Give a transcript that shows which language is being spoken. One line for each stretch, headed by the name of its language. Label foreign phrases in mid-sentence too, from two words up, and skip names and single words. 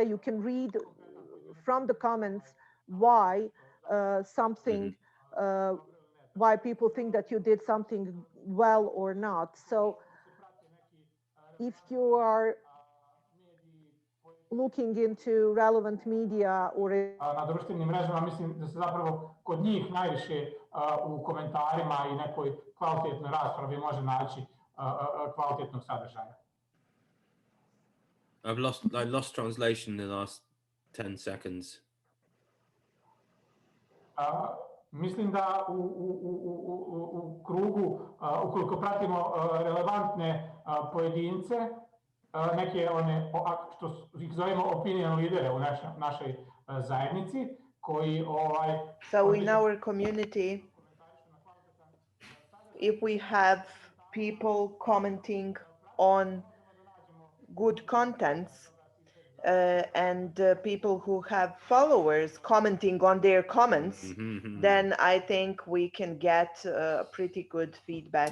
English: You can read from the comments why something why people think that you did something well or not. So if you are looking into relevant media or
Bosnian: na društvenim mrežama, mislim da se zapravo kod njih najviše u komentarima i nekoj kvalitetnoj raspravi može naći kvalitetnog sadržaja.
English: I lost translation in the last 10 seconds.
Bosnian: Mislim da u krugu, ukoliko pratimo relevantne pojedince, neke one, što ih zovemo opinion lidere u našoj zajednici, koji
English: So in our community, if we have people commenting on good contents, and people who have followers commenting on their comments, then I think we can get pretty good feedback.